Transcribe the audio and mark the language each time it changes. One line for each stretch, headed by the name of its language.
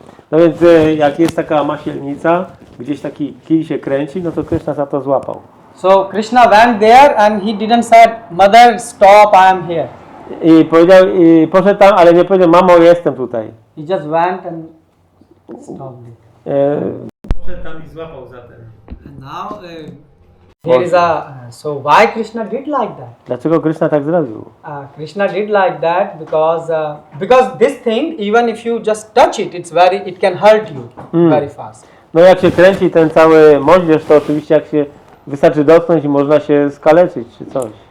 Polish: No więc jak jest taka masielnica, gdzieś taki kij się kręci, no to Krishna za to złapał.
English: So Krishna went there and he didn't say, "Mother, stop, I am here."
Polish: I poszedł tam, ale nie powiedział, mamo, jestem tutaj.
English: He just went and stopped it.
Polish: Poszedł tam i złapał za ten.
English: And now there is so why Krishna did like that?
Polish: Dlaczego Krishna tak zrobił?
English: Krishna did like that because this thing, even if you just touch it, it can hurt you very fast.
Polish: No jak się kręci ten cały moździerz, to oczywiście jak się wystarczy dotknąć i można się skaleczyć czy coś.